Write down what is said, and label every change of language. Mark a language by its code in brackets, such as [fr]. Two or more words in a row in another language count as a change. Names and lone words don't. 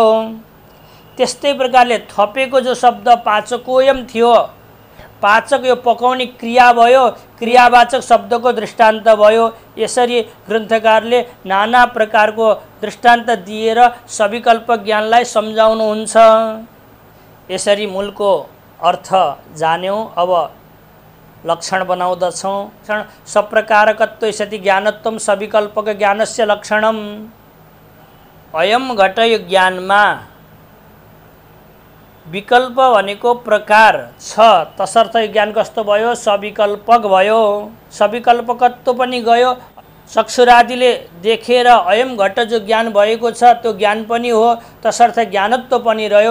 [ne] त्यस्तै प्रकारले थपेको जो शब्द पाचकोयम थियो, पाचक यो पकाउने क्रिया भयो, क्रियावाचक शब्दको दृष्टान्त भयो। यसरी ग्रन्थकारले नाना प्रकारको दृष्टान्त दिएर सविकल्प ज्ञानलाई सम्झाउनुहुन्छ। यसरी मूलको अर्थ जान्यौँ। अब लक्षण बनाउँदछौँ। [sa] सप्रकारकत्व सति ज्ञानत्वम सविकल्पक ज्ञानस्य लक्षणम। अयम घट [ne] यो ज्ञानमा विकल्प भनेको प्रकार छ, तसर्थ ज्ञान कस्तो भयो, सविकल्पक भयो। सविकल्पकत्व पनि गयो, चक्षुरादिले देखेर [sa] अयम घट [ne] जो ज्ञान भएको छ त्यो ज्ञान पनि हो, तसर्थ ज्ञानत्व पनि रह्यो।